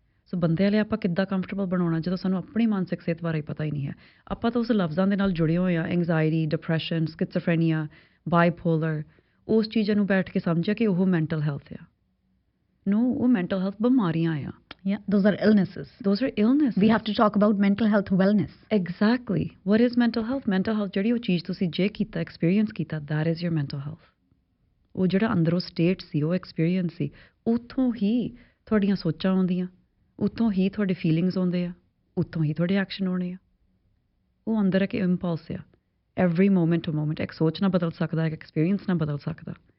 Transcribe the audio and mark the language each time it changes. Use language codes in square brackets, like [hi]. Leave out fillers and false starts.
[pa] ਸੋ ਬੰਦੇ ਵਾਲੇ ਆਪਾਂ ਕਿੱਦਾਂ ਕੰਫਰਟੇਬਲ ਬਣਾਉਣਾ ਜਦੋਂ ਸਾਨੂੰ ਆਪਣੀ ਮਾਨਸਿਕ ਸਿਹਤ ਬਾਰੇ ਪਤਾ ਹੀ ਨਹੀਂ ਹੈ। ਆਪਾਂ ਤਾਂ ਉਸ ਲਫ਼ਜ਼ਾਂ ਦੇ ਨਾਲ ਜੁੜੇ ਹੋਏ ਹਾਂ, ਐਂਗਜ਼ਾਇਟੀ, ਡਿਪਰੈਸ਼ਨ, ਸਕਿਜ਼ੋਫਰੇਨੀਆ, ਬਾਈਪੋਲਰ, ਉਸ ਚੀਜ਼ਾਂ ਨੂੰ ਬੈਠ ਕੇ ਸਮਝਿਆ ਕਿ ਉਹ ਮੈਂਟਲ ਹੈਲਥ ਆ। No, ਉਹ ਮੈਂਟਲ ਹੈਲਥ ਬਿਮਾਰੀਆਂ ਆ। [en] Yeah, those are illnesses. Those are illnesses. We have to talk about mental health wellness. Exactly. What is mental health? [pa] Mental health ਜਿਹੜੀ ਉਹ ਚੀਜ਼ ਤੁਸੀਂ ਜੇ ਕੀਤਾ, ਐਕਸਪੀਰੀਅੰਸ ਕੀਤਾ, [en] that is your mental health. [pa] ਉਹ ਜਿਹੜਾ ਅੰਦਰੋਂ ਸਟੇਟ ਸੀ, ਉਹ ਐਕਸਪੀਰੀਅੰਸ ਸੀ, ਉੱਥੋਂ ਹੀ ਤੁਹਾਡੀਆਂ ਸੋਚਾਂ ਆਉਂਦੀਆਂ, ਉੱਥੋਂ ਹੀ ਤੁਹਾਡੇ ਫੀਲਿੰਗਸ ਆਉਂਦੇ ਆ, ਉੱਥੋਂ ਹੀ ਤੁਹਾਡੇ ਐਕਸ਼ਨ ਆਉਣੇ ਆ। ਉਹ ਅੰਦਰ ਇੱਕ ਇੰਪਲਸ ਆ। [en] every moment to moment [pa] ਇੱਕ ਸੋਚ ਨਾ ਬਦਲ ਸਕਦਾ, ਇੱਕ ਐਕਸਪੀਰੀਅੰਸ ਨਾ ਬਦਲ ਸਕਦਾ।